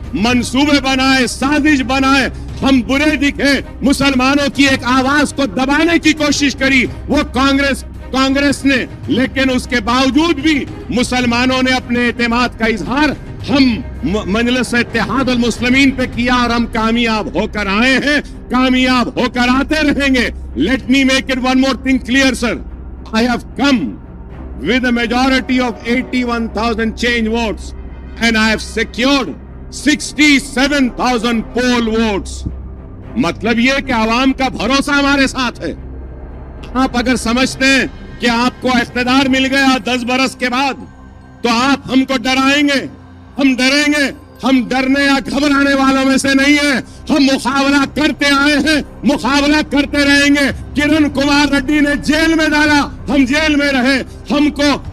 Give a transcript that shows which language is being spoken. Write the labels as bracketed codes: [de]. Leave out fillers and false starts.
[ur] منصوبے بنائے, سازش بنائے, ہم برے دکھے, مسلمانوں کی ایک آواز کو دبانے کی کوشش کری وہ کانگریس نے, لیکن اس کے باوجود بھی مسلمانوں نے اپنے اعتماد کا اظہار ہم مجلس اتحاد المسلمین پہ کیا, اور ہم کامیاب ہو کر آئے ہیں, کامیاب ہو کر آتے رہیں گے. [en] Let me make it one more thing clear, sir. I have come with a majority of 81,000 change votes, and I have secured 67,000 poll votes. [ur] مطلب یہ کہ عوام کا بھروسہ ہمارے ساتھ ہے. آپ اگر سمجھتے ہیں کہ آپ کو اقتدار مل گیا 10 برس کے بعد تو آپ ہم کو ڈرائیں گے, ہم ڈریں گے. ہم ڈرنے یا گھبرانے والوں میں سے نہیں ہیں. ہم مقابلہ کرتے آئے ہیں, مقابلہ کرتے رہیں گے. کرن کمار ریڈی نے جیل میں ڈالا, ہم جیل میں رہے, ہم کو